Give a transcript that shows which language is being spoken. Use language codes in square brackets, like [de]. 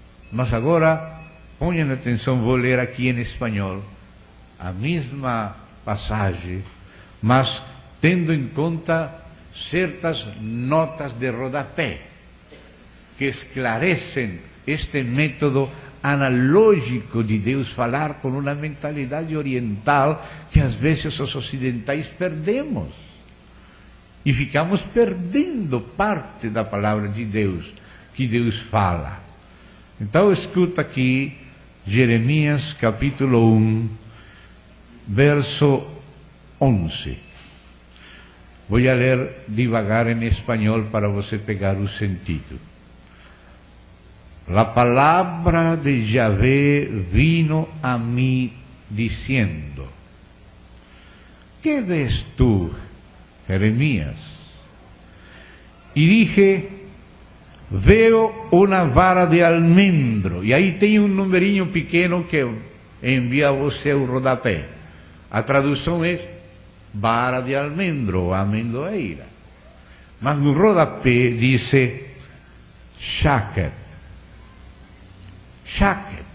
[pt] Mas agora, ponham atenção, vou ler aqui em espanhol a mesma passagem, mas tendo em conta certas notas de rodapé que esclarecem este método analógico de Deus falar com uma mentalidade oriental que às vezes os ocidentais perdemos e ficamos perdendo parte da palavra de Deus que Deus fala. Então escuta aqui Jeremias capítulo 1, verso 11. Vou ler devagar em espanhol para você pegar o sentido. [es] La palabra de Yahvé vino a mí diciendo: ¿qué ves tú, Jeremías? Y dije: veo una vara de almendro. [pt] E aí tem um numerinho pequeno que envia a você o rodapé. A tradução é vara de almendro, ou amendoeira. Mas no rodapé diz shaket. Shaket.